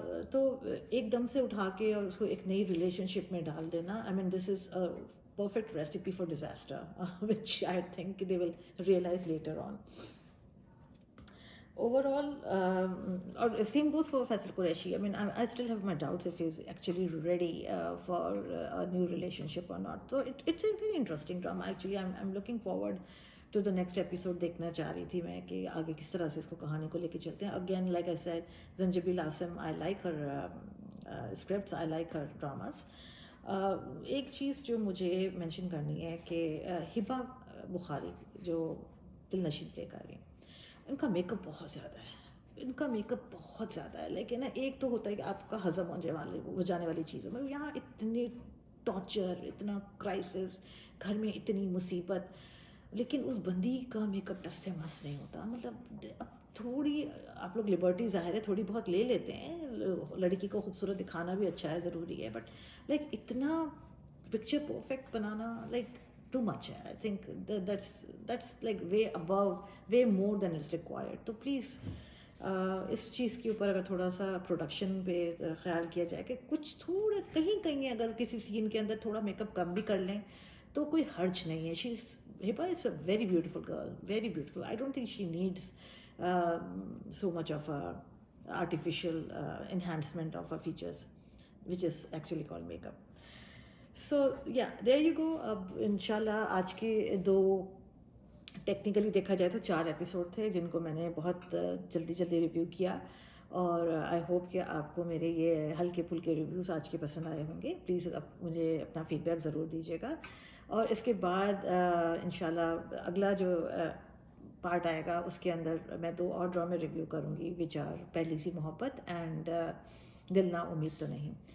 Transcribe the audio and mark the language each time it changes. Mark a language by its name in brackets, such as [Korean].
[Urdu] تو ایک دم سے اٹھا کے اور اس کو ایک نئی ریلیشن شپ میں ڈال دینا، [English] I mean this is a perfect recipe for disaster which I think they will realize later on. Overall, or same goes for Faisal Qureshi. I mean, I still have my doubts if he's actually ready for a new relationship or not. So it's a very interesting drama. Actually, I'm looking forward to the next episode. [Urdu] دیکھنا چاہ رہی تھی میں کہ آگے کس طرح سے اس کو کہانی کو لے کے چلتے ہیں. [English] Again, like I said, Zanjabil Asim, I like her scripts, I like her dramas. [Urdu] ایک چیز جو مجھے مینشن کرنی ہے کہ ہبا بخاری جو دل نشین پلے کر رہی ہیں، ان کا میک اپ بہت زیادہ ہے، ان کا میک اپ بہت زیادہ ہے. لیکن ایک تو ہوتا ہے کہ آپ کا ہضم ہو جانے والی چیزوں میں، یہاں اتنی ٹارچر، اتنا کرائسس، گھر میں اتنی مصیبت، لیکن اس بندی کا میک اپ ٹس سے مس نہیں ہوتا. مطلب اب تھوڑی آپ لوگ لبرٹی ظاہر ہے تھوڑی بہت لے لیتے ہیں، لڑکی کو خوبصورت دکھانا بھی اچھا ہے، ضروری ہے، بٹ لائک اتنا پکچر پرفیکٹ بنانا لائک ٹو مچ ہے. [English] I think that's like way above, way more than is required. [Urdu] تو پلیز اس چیز کے اوپر اگر تھوڑا سا پروڈکشن پہ خیال کیا جائے کہ کچھ تھوڑا کہیں کہیں اگر کسی سین کے اندر تھوڑا میک اپ کم بھی کر لیں تو کوئی حرج نہیں ہے. [English] She is Hiba is a very beautiful girl, very beautiful. I don't think she needs so much of artificial enhancement of her features, which is actually called makeup. So yeah, there you go. [Urdu] اب انشاءاللہ آج کے دو ٹیکنیکلی دیکھا جائے تو 4 ایپیسوڈ تھے جن کو میں نے بہت جلدی ریویو کیا، اور آئی ہوپ کہ آپ کو میرے یہ ہلکے پھلکے ریویوز آج کے پسند آئے ہوں گے. پلیز مجھے اپنا فیڈ بیک ضرور دیجیے گا. اور اس کے بعد انشاءاللہ اگلا جو پارٹ آئے گا اس کے اندر میں 2 اور ڈرامے ریویو کروں گی، [English] which are [Urdu] پہلی سی محبت اینڈ دل نا امید تو نہیں.